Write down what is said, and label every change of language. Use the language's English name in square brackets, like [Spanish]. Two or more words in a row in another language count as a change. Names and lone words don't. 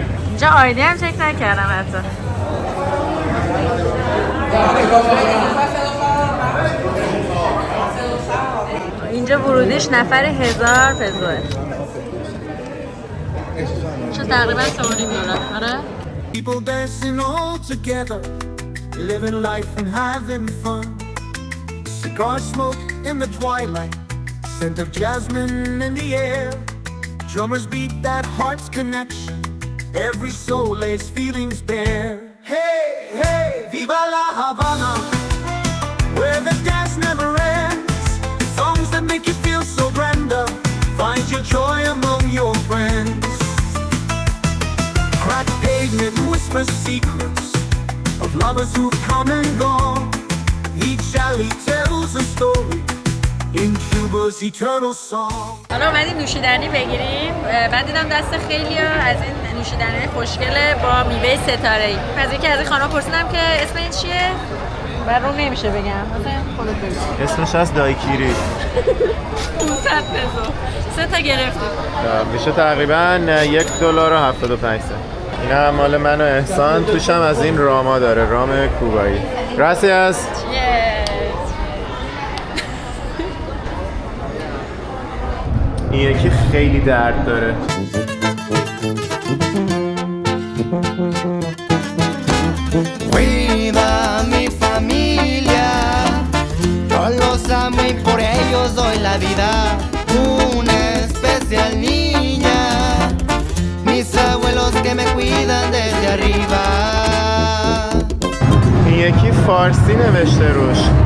[Persian] اینجا آیدی هم چک نکردم حتی. اینجا ورودیش نفر 1000 پزوه. چه تقریبا $3.5. آره؟ [English] People dancing all together, living life and having fun. Cigar smoke in the twilight, scent of jasmine in the air. Drummers beat that heart's connection, every soul lays feelings bare. Hey, hey, [Spanish] viva la Habana, [English] where the dance never ends. Songs that make you feel so Brenda, find your joy among your friends. Crack pregnant whisper secrets of lovers who've come and gone. Each alley tells a story in Cuba's eternal song. [Persian] حالا اومدیم نوشیدنی بگیریم. بعد دیدم دست خیلی از این نوشیدنی خوشگله با میوه ستاره‌ای. از یکی از این خانم‌ها پرسیدم که اسم این چیه؟ برام نمیشه بگم. مثلا خودت بگو. اسمش از دایکیری. 500 پزو. 3 تا گرفتیم. میشه تقریبا $1.75. این هم مال من و احسان. توش هم از این راما داره، رام کوبایی. Gracias. این یکی خیلی درد داره. [Spanish] Cuida mi familia, yo los amo y por ellos doy la vida. Una especial niña, mis abuelos que me cuidan desde arriba. [Persian] این یکی فارسی نوشته روش.